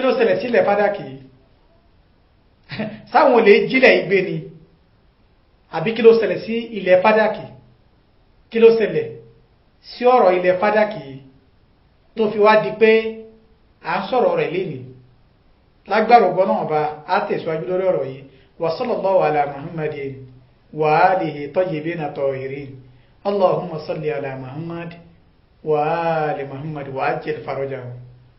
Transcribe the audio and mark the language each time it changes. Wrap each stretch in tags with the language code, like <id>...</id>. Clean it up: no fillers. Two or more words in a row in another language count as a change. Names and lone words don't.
<yo>ló ṣẹlẹ̀ sí ilẹ̀ Fadak yìí sáwọn olè jílẹ̀ ìgbé ni àbí kí ló ṣẹlẹ̀ sí ilẹ̀ Fadak kí ló ṣẹlẹ̀ sí ọ̀rọ̀ ilẹ̀ Fadak yìí tó fi wá di pé à ń sọ̀rọ̀ rẹ̀ lénìí lágbára ògbọ́n náà bá á tẹ̀síwájú lórí ọ̀rọ̀ yìí</yo> <ar>وصلى الله على محمد وآله الطيبين الطاهرين اللهم صل على محمد وآل محمد وعجل فرجه.</ar>